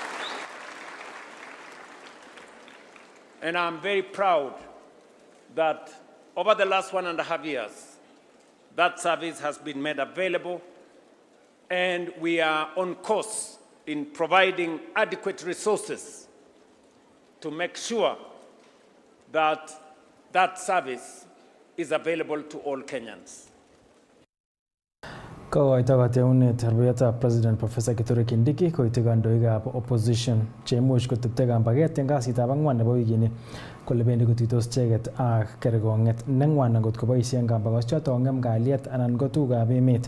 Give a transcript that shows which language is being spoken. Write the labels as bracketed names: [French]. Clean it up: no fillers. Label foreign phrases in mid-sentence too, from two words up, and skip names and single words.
[English] And I'm very proud that over the last 1.5 years, that service has been made available, and we are on course in providing adequate resources to make sure that that service is available to all Kenyans. [Kalenjin] Kokoito kateunet rubeyotab President Professor Kithure Kindiki koite kandoikab opposition cheimuch kotepte kambaget eng kasitab ang'wan nebo wikini kole bendi kotuitos icheket ak kerkong'et neng'wan angot koboisien kambagoschoto kong'em kalyet anan ko tugukab emet.